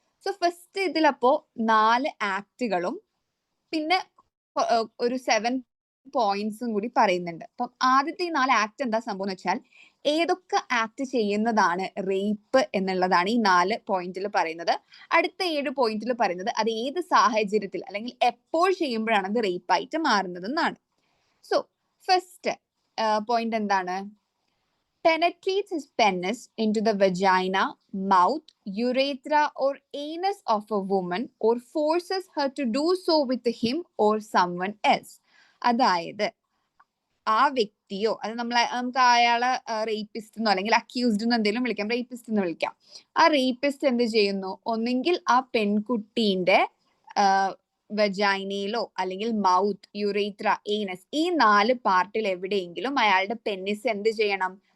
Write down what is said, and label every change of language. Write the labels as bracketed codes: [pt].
[ml] So first ഇതിലപ്പോ 4 ആക്ടുകളും പിന്നെ ഒരു 7 പോയിന്റ്സും കൂടി പറയുന്നുണ്ട്. അപ്പം ആദ്യത്തെ ഈ 4 ആക്ട് എന്താ സംഭവം എന്ന് വെച്ചാൽ, ഏതൊക്കെ ആക്ട് ചെയ്യുന്നതാണ് റേപ്പ് എന്നുള്ളതാണ് ഈ 4 പോയിന്റിൽ പറയുന്നത്. അടുത്ത 7 പോയിന്റിൽ പറയുന്നത് അത് ഏത് സാഹചര്യത്തിൽ അല്ലെങ്കിൽ എപ്പോൾ ചെയ്യുമ്പോഴാണ് അത് റേപ്പായിട്ട് മാറുന്നത് എന്നാണ്. [en] so first point [ml] എന്താണ്, [en] penetrates his penis into the vagina, mouth, urethra or anus of a woman or forces her to do so with him or someone else. [ml] അതായത് ആ വ്യക്തിയോ അത് നമുക്ക് അയാളെ റേപ്പിസ്റ്റ് എന്നോ അല്ലെങ്കിൽ അക്യൂസ്ഡ് എന്നോ എന്തെങ്കിലും വിളിക്കാം, റേപ്പിസ്റ്റ് എന്ന് വിളിക്കാം. ആ റേപ്പിസ്റ്റ് എന്ത് ചെയ്യുന്നു? ഒന്നെങ്കിൽ ആ പെൺകുട്ടീന്റെ വജൈനയിലോ അല്ലെങ്കിൽ മൗത്ത്, യുറേത്ര, ഏനസ് ഈ 4 പാർട്ടിൽ എവിടെയെങ്കിലും അയാളുടെ പെന്നിസ് എന്ത് ചെയ്യണം?